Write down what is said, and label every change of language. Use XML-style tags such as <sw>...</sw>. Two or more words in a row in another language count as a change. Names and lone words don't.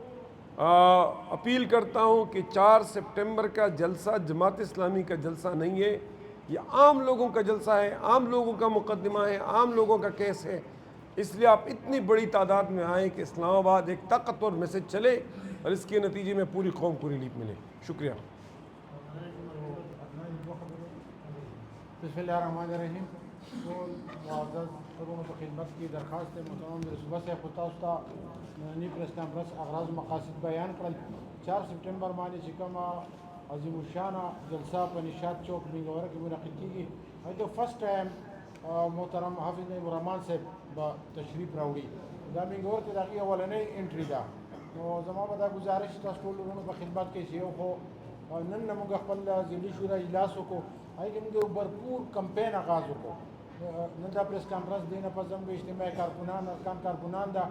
<ur>اپیل کرتا ہوں کہ 4 سپٹمبر کا جلسہ جماعت اسلامی کا جلسہ نہیں ہے، یہ عام لوگوں کا جلسہ ہے، عام لوگوں کا مقدمہ ہے، عام لوگوں کا کیس ہے۔ اس لیے آپ اتنی بڑی تعداد میں آئیں کہ اسلام آباد ایک طاقتور میسج چلے اور اس کے نتیجے میں پوری قوم کو ریلیف ملے۔ شکریہ۔</ur> <ar>بسم اللہ الرحمن الرحیم۔</ar> <ps>معزز ورونو په خدمت کې درخواست دی محترم صوبه صاحب خو تاسو ته ننني</ps> <en>press conference</en> <ps>اغراض مقاصد بیان کړل 4 سپټمبر باندې چې کومه عظیم الشانه جلسه په نشاط چوک منګوره کې منعقد کیږي هغه د</ps> <en>first time</en> <ps>محترم حافظ نعیم الرحمن صاحب به تشریف راوړي دا منګوره ته د هغې اولنۍ انټري ده نو زما به دا ګزارش تاسو ټول ورونو په خدمت کې چې یو خو نن موږ خپل ضلعي شورا اجلاس وکړو هغې کې موږ یو بھرپور کمپین آغاز وکړو نن دا</ps> <en>press conference</en> <ps>دی نه پس زموږ اجتماعي کارکنان ده</ps>